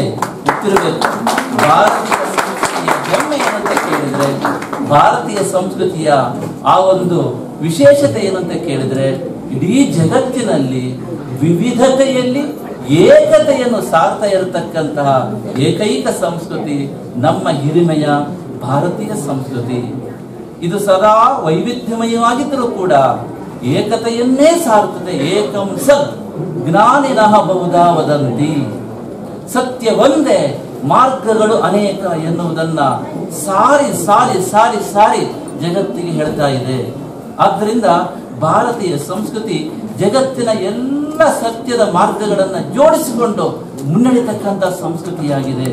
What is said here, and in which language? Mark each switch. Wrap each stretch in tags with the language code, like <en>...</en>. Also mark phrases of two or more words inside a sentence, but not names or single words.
<kn>ಗೊತ್ತಿರಬೇಕು, ಭಾರತೀಯ ಸಂಸ್ಕೃತಿಯ ಹೆಮ್ಮೆ ಏನಂತ ಕೇಳಿದ್ರೆ, ಭಾರತೀಯ ಸಂಸ್ಕೃತಿಯ ಆ ಒಂದು ವಿಶೇಷತೆ ಏನಂತ ಕೇಳಿದ್ರೆ, ಇಡೀ ಜಗತ್ತಿನಲ್ಲಿ ವಿವಿಧತೆಯಲ್ಲಿ ಏಕತೆಯನ್ನು ಸಾರ್ತಾ ಇರತಕ್ಕಂತಹ ಏಕೈಕ ಸಂಸ್ಕೃತಿ ನಮ್ಮ ಹಿರಿಮೆಯ ಭಾರತೀಯ ಸಂಸ್ಕೃತಿ. ಇದು ಸದಾ ವೈವಿಧ್ಯಮಯವಾಗಿದ್ದರೂ ಕೂಡ ಏಕತೆಯನ್ನೇ ಸಾರುತ್ತದೆ.</kn> <sa>ಏಕಂ ಸತ್ ಜ್ಞಾನಿನಃ ಬಹುಧಾ ವದಂತಿ.</sa> <kn>ಸತ್ಯ ಒಂದೇ, ಮಾರ್ಗಗಳು ಅನೇಕ ಎನ್ನುವುದನ್ನ ಸಾರಿ ಸಾರಿ ಸಾರಿ ಸಾರಿ ಜಗತ್ತಿಗೆ ಹೇಳ್ತಾ ಇದೆ. ಆದ್ದರಿಂದ ಭಾರತೀಯ ಸಂಸ್ಕೃತಿ ಜಗತ್ತಿನ ಎಲ್ಲ ಸತ್ಯದ ಮಾರ್ಗಗಳನ್ನು ಜೋಡಿಸಿಕೊಂಡು ಮುನ್ನಡೆತಕ್ಕಂಥ ಸಂಸ್ಕೃತಿಯಾಗಿದೆ.</kn>